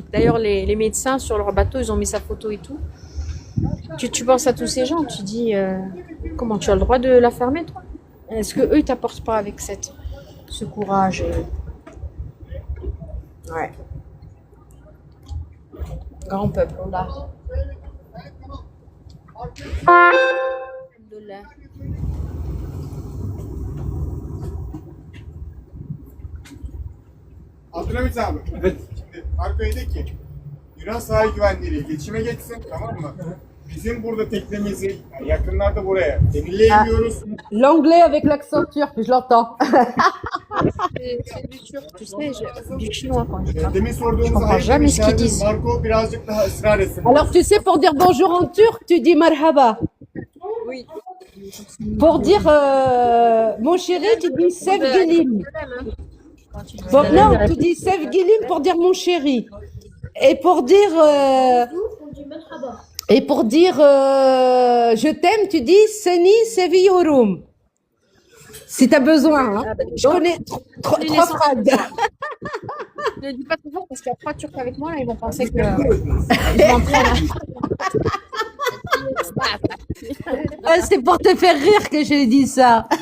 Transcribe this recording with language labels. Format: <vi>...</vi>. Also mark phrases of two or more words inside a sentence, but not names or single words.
<fr>D'ailleurs, les médecins sur leur bateau, ils ont mis sa photo et tout. Tu penses à tous ces gens, tu dis, comment tu as le droit de la fermer, toi? Est-ce que eux, ils t'apportent pas avec ce courage Ouais. Grand peuple, on l'a. Alhamdoulilah.</fr> <tr>Abdülhamit abi. Evet. Şimdi arkaya de ki Yunan sahil güvenliğiyle iletişime geçsin, tamam mı? Bizim burada teknemizi yani yakınlarda buraya demirleyemiyoruz.</tr> <fr>L'anglais avec l'accent turc, je l'entends. C'est du turc, tu sais, du chinois quand je parle.</fr> <tr>Demin</tr> <fr>Je</fr> <tr>sorduğumuz</tr> <fr>comprends jamais ce qu'ils disent.</fr> <tr>Marco birazcık daha ısrar etsin.</tr> <fr>Alors, tu sais, pour dire bonjour en turc, tu dis marhaba. Oui. Pour dire mon chéri, tu dis sevgilim. Bon, non, tu dis sevgilim pour dire mon chéri. Et pour dire je t'aime, tu dis</fr> <tr>seni seviyorum.</tr> <fr>Si tu as besoin, hein. Je connais trois phrases. Ne dis pas trop fort parce qu'il y a 3 Turcs avec moi, là, ils vont penser que je m'en prends là. Ah, c'est pour te faire rire que j'ai dit ça.</fr>